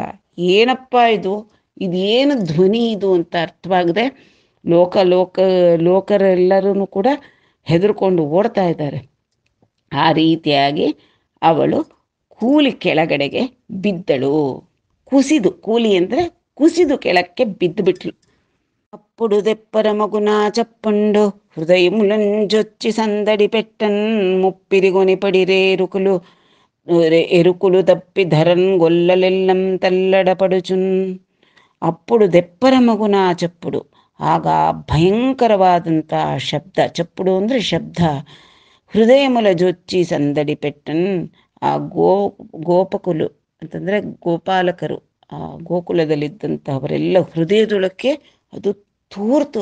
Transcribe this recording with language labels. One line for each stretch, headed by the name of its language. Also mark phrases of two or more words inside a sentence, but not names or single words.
Kannada: ಏನಪ್ಪ ಇದೇನು ಧ್ವನಿ ಇದು ಅಂತ ಅರ್ಥವಾಗದೆ ಲೋಕರೆಲ್ಲರೂ ಕೂಡ ಹೆದರ್ಕೊಂಡು ಓಡ್ತಾ ಇದ್ದಾರೆ. ಆ ರೀತಿಯಾಗಿ ಅವಳು ಕೂಲಿ ಕೆಳಗಡೆಗೆ ಬಿದ್ದಳು. ಕೂಲಿ ಅಂದರೆ ಕುಸಿದು ಕೆಳಕ್ಕೆ ಬಿದ್ದುಬಿಟ್ಲು.
Telugu: అప్పుడు దెప్పరమగునా చెప్పండు హృదయములంజొచ్చి సందడి పెట్టన్ ముప్పిరిగొని పడిరే ఎరుకులు తప్పి ధరన్ గొల్లలెల్లం తల్లడపడుచున్. అప్పుడు దెప్పరమగున చప్పుడు,
Kannada: ಆಗ ಭಯಂಕರವಾದಂಥ ಶಬ್ದ. ಚಪ್ಪುಡು ಅಂದರೆ ಶಬ್ದ.
Telugu: హృదయముల జొచ్చి సందడి పెట్టన్,
Kannada: ಆ ಗೋಪಕುಲು ಅಂತಂದರೆ ಗೋಪಾಲಕರು, ಆ ಗೋಕುಲದಲ್ಲಿದ್ದಂಥವರೆಲ್ಲ ಹೃದಯದೊಳಕ್ಕೆ ಅದು ತೂರ್ತು.